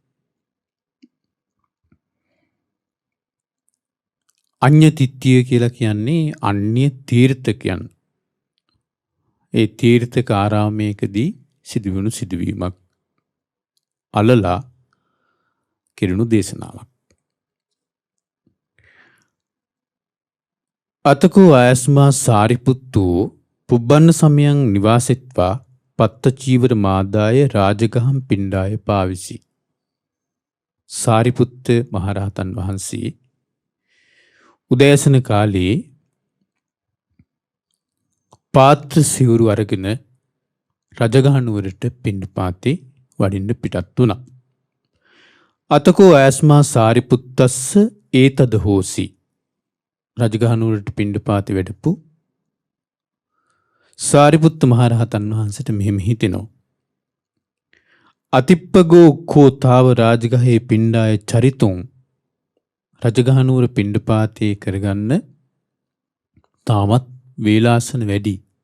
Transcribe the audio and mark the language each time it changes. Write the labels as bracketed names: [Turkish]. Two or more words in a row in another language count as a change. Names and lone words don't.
[Sinhala] අඤ්ඤතිත්ත්‍ය කියලා කියන්නේ අන්‍ය තීර්ථකයන්. ඒ තීර්ථක ආරාමයකදී සිදුවුණු සිදුවීමක් අලලා කෙරුණු දේශනාවක්. [Pali] අතකෝ ආයස්මා සාරිපුත්තු පුබ්බන්න සමයං නිවාසෙත්වා පත්ත චීවර මාදාය රාජගහම් පිණ්ඩාය පාවිසි. [Sinhala] සාරිපුත්ත මහරහතන් වහන්සේ උදෑසන කාලේ පාත්‍ර සිවුරු අරගෙන රජගහ නුවරට පිණ්ඩපාතේ වඩින්න පිටත් වුණා. [Pali] අතකෝ ආයස්මා සාරිපුත්තස්ස ඒතද හෝසි. [Sinhala] රජගහ නුවරට පිණ්ඩපාතේ වැඩපු සාරිපුත්ත මහරහතන් වහන්සේට මෙහෙම හිතෙනවා. [Pali] අතිප්පගෝ කෝ තාව රාජගහේ පිණ්ඩාය චරිතුං. [Sinhala] රජගහ නුවර පිණ්ඩපාතේ කරගන්න තාමත් වේලාසන වැඩි.